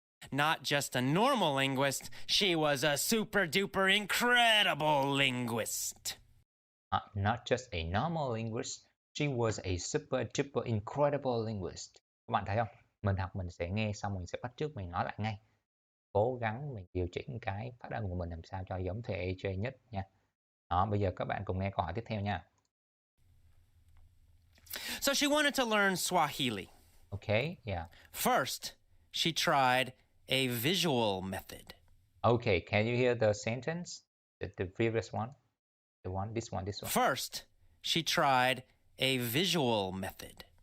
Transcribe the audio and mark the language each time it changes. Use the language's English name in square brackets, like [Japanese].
[English] Not just a normal linguist, she was a super duper incredible linguist. Not just a normal linguist, she was a super duper incredible linguist. [Vietnamese] Các bạn thấy không? Mình học mình sẽ nghe xong mình sẽ bắt chước mình nói lại ngay. Cố gắng mình điều chỉnh cái phát âm của mình làm sao cho giống thầy AJ nhất nha. Đó, bây giờ các bạn cùng nghe câu hỏi tiếp theo nha. [English] So she wanted to learn Swahili. Okay, yeah. First, she tried a visual method. Okay, can you hear the sentence? The previous one? This one. First, she tried a visual method.